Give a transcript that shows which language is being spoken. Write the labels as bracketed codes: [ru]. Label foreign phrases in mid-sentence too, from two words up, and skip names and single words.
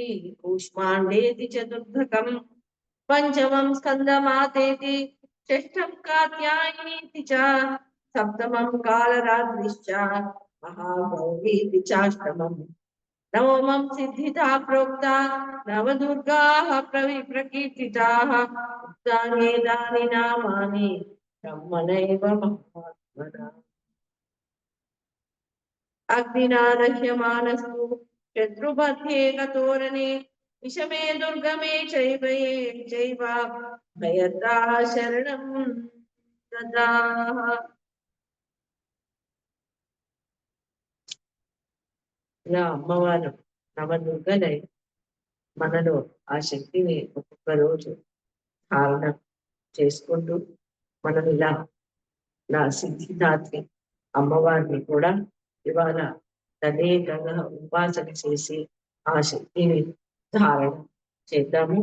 [sa] कूष्माण्डेति चतुर्थकम्, पंचमं स्कंदमातेति, षष्ठं कात्यायनीति च, सप्तमं कालरात्रिश्च, महागौरीति चाष्टमम्, नवमं सिद्धिदा प्रोक्ता, नवदुर्गाः प्रकीर्तिताः, उक्तान्येतानि नामानि ब्रह्मणैव महात्मना। अग्निना दह्यमानस्तु शत्रुमध्ये गतोरणे, विषमे दुर्गमे चैव भयदा शरणम्। దదాః. [te] ఇలా అమ్మవారు నవదుర్గలై మనలో ఆ శక్తిని ఒక్కొక్క రోజు ధారణ చేసుకుంటూ మనం ఇలా నా సిద్ధిదాత్రి అమ్మవారిని కూడా ఇవాళ తదేకంగా ఉపాసన చేసి ఆ శక్తిని ధారణ చేద్దాము.